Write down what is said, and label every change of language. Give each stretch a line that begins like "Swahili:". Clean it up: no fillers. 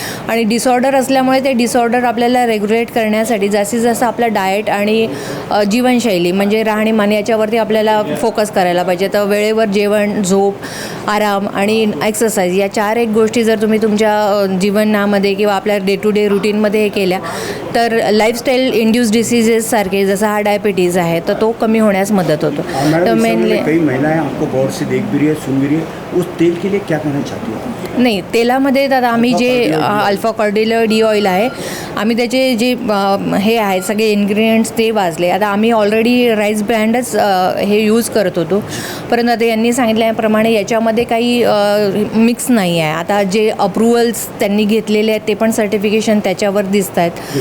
Marathi: आणि डिसऑर्डर असल्यामुळे ते डिसऑर्डर आपल्याला रेग्युलेट करण्यासाठी जास्तीत जास्त आपलं डाएट आणि जीवनशैली म्हणजे राहणीमान याच्यावरती आपल्याला फोकस करायला पाहिजे। तर वेळेवर जेवण, झोप, आराम आणि एक्सरसाइज या 4 एक गोष्टी जर तुम्ही तुमच्या जीवनामध्ये किंवा आपल्या डे टू डे रुटीनमध्ये हे केल्या तर लाईफस्टाईल इंड्यूस डिसीजेस सारखे जसा हा डायबिटीज आहे तर तो कमी होण्यास मदत होतो। तर मेनली
Hindi: कई महिलाएं आपको गौर से देख भी रही है, सुन भी रही है, उस तेल के लिए क्या कहना चाहती हो?
Marathi: नाही, तेलामध्ये तर आम्ही जे अल्फा कॉर्डिलॉइड ऑइल आहे आम्ही त्याचे जे हे आहे सगळे इन्ग्रेडियंट्स ते वाचले। आता आम्ही ऑलरेडी राईस ब्रँडच हे यूज करत होतो परंतु आता यांनी सांगितल्याप्रमाणे याच्यामध्ये काही मिक्स नाही आहे। आता जे अप्रुव्हल्स त्यांनी घेतलेले आहेत ते पण सर्टिफिकेशन त्याच्यावर दिसत आहेत।